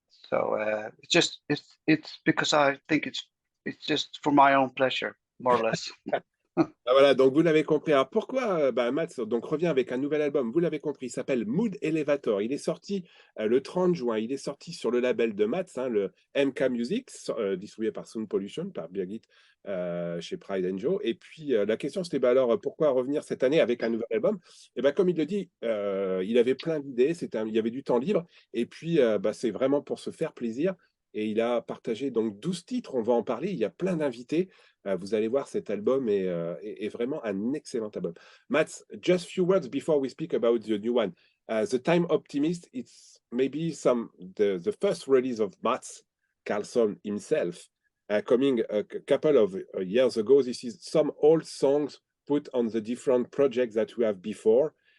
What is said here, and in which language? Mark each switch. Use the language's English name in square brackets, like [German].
[English] So it's because I think it's just for my own pleasure, more or less. [French] Voilà, donc vous l'avez compris. Alors pourquoi Mats donc, revient avec un nouvel album? Vous l'avez compris, il s'appelle Mood Elevator. Il est sorti le 30 juin. Il est sorti sur le label de Mats, le MK Music, distribué par Sound Pollution, par Birgit chez Pride and Joe. Et puis la question c'était alors pourquoi revenir cette année avec un nouvel album? Et comme il le dit, il avait plein d'idées, il y avait du temps libre. Et puis c'est vraiment pour se faire plaisir. Et il a partagé donc 12 titres, on va en parler. Il y a plein d'invités. Vous allez voir, cet album est vraiment un excellent album. [English] Mats, just few words before we speak about the new one. The Time Optimist, it's maybe the first release of Mats Karlsson himself, coming a couple of years ago. This is some old songs put on the different projects that we have before.